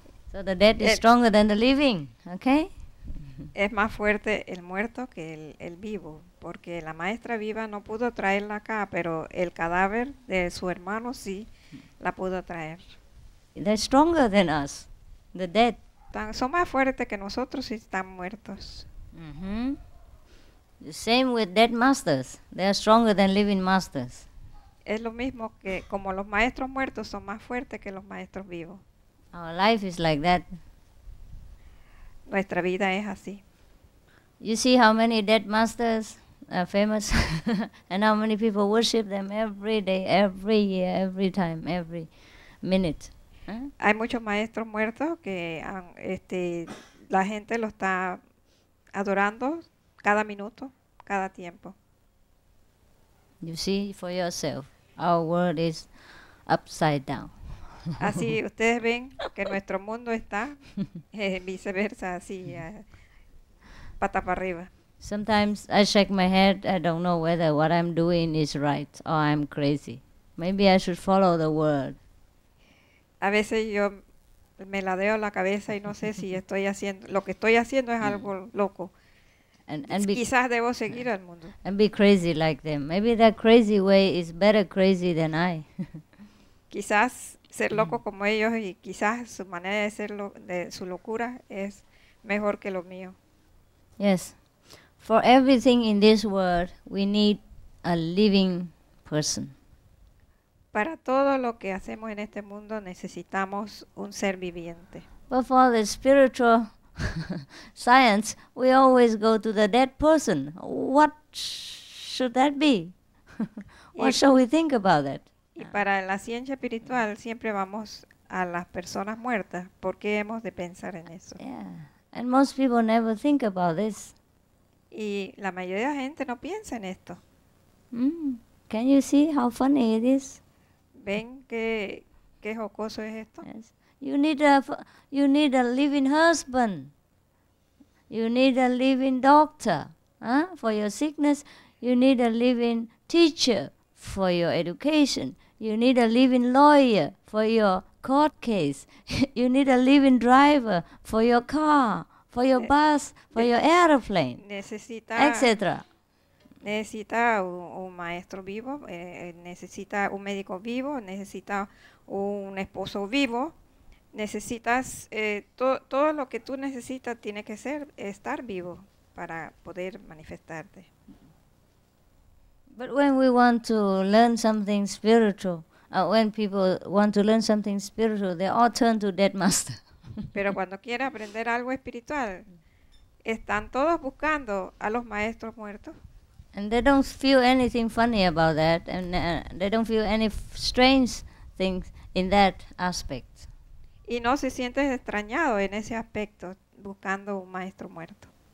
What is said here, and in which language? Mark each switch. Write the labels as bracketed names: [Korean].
[English] So the dead is stronger than the living, okay? [Spanish] Es más fuerte el muerto que el vivo, porque la maestra viva no pudo traerla acá, pero el cadáver de su hermano sí la pudo traer. [English] They're stronger than us, the dead. [Spanish] Son más fuertes que nosotros si están muertos. Mm-hmm. [English] The same with dead masters. They are stronger than living masters. [Spanish] Es lo mismo que como los maestros muertos son más fuertes que los maestros vivos. [English] Our life is like that. [Spanish] Nuestra vida es así. [English] You see how many dead masters are famous and how many people worship them every day, every year, every time, every minute. Huh? [Spanish] Hay muchos maestros muertos que la gente lo está adorando cada minuto, cada tiempo. [English] You see for yourself, our world is upside down. [Spanish] Así ustedes ven que nuestro mundo está viceversa, así, pata para arriba. [English] Sometimes I shake my head, I don't know whether what I'm doing is right or I'm crazy. Maybe I should follow the word. [Spanish] A veces yo me ladeo la cabeza y no sé si lo que estoy haciendo es algo loco. Quizás debo seguir al mundo. [English] And be crazy like them. Maybe that crazy way is better crazy than I. [Spanish] Quizás ser loco como ellos y quizás su manera de de su locura es mejor que lo mío. [English] Yes. For everything in this world, we need a living person. [Spanish] Para todo lo que hacemos en este mundo necesitamos un ser viviente. [English] But for the spiritual science, we always go to the dead person. What should that be? What shall we think about that? [Spanish] Y para la ciencia espiritual siempre vamos a las personas muertas. ¿Por qué hemos de pensar en eso? [English] Yeah. And most people never think about this. [Spanish] Y la mayoría de la gente no piensa en esto. [English] Can you see how funny it is? [Spanish] ¿Ven qué jocoso es esto? [English] Yes. You need a living husband. You need a living doctor. For your sickness, you need a living teacher for your education. You need a living lawyer for your court case. You need a living driver for your car, for your bus, for your airplane, etc. [Spanish] Necesita un maestro vivo, necesita un médico vivo, necesita un esposo vivo, necesitas todo lo que tú necesitas tiene que estar vivo para poder manifestarte. [English] But when we want to learn something spiritual, when people want to learn something spiritual, they all turn to dead master. [Spanish] Pero cuando quieren aprender algo espiritual, están todos buscando a los maestros muertos. [English] And they don't feel anything funny about that, and they don't feel any strange things in that aspect. [Spanish] Y no se sienten extrañados en ese aspecto, buscando un maestro muerto.